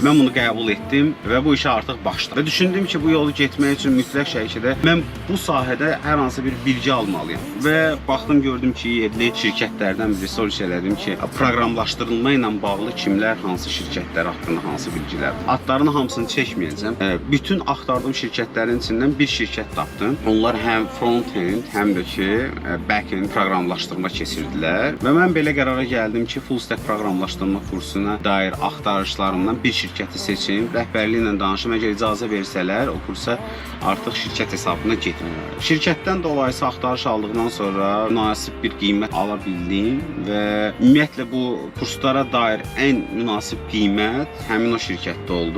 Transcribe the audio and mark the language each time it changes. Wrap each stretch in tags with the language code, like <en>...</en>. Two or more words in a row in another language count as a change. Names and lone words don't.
<az>Mən bunu qəbul etdim və bu işə artıq başladım. Və düşündüm ki, bu yolu getmək üçün mütləq şəkildə mən bu sahədə hər hansı bir bilgi almalıyam. Və baxdım, gördüm ki, yerli şirkətlərdən biri soruş elədim ki, proqramlaşdırılma ilə bağlı kimlər, hansı şirkətlər haqqında hansı bilgilər. Adlarının hamısını çəkməyəcəm. Bütün axtardığım şirkətlərin içindən bir şirkət tapdım. Onlar həm front-end, həm də ki, back-end proqramlaşdırma keçirdilər. Və mən belə qərara gəldim ki,</az> <en>full stack</en> <az>proqramlaşdırma kursuna dair axtarışlarımdan bir şirkəti seçim, rəhbərliklə danışım, əgər icazə versələr, o kursa artıq şirkət hesabına getim. Şirkətdən dolayısı axtarış aldıqdan sonra münasib bir qiymət ala bildim və ümumiyyətlə bu kurslara dair ən münasib qiymət həmin o şirkətdə oldu.</az>